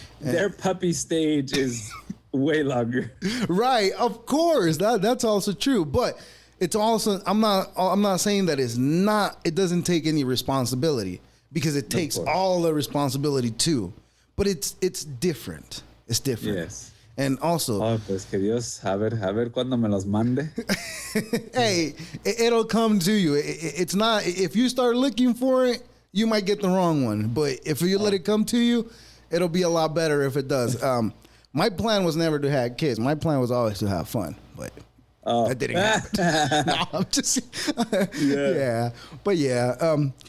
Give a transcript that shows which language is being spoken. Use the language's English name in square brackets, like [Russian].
[English] Their puppy stage is way longer. Right, of course. That's also true. But it's also, I'm not saying that it doesn't take any responsibility, because it takes all the responsibility too. But it's different. It's different. Yes. And also, [Spanish] pues que Dios, a ver cuando me los mande. [English] Hey, it'll come to you. It's not, if you start looking for it, you might get the wrong one. But if you let it come to you, it'll be a lot better if it does. My plan was never to have kids. My plan was always to have fun, but that didn't happen. No, I'm just, yeah. But yeah.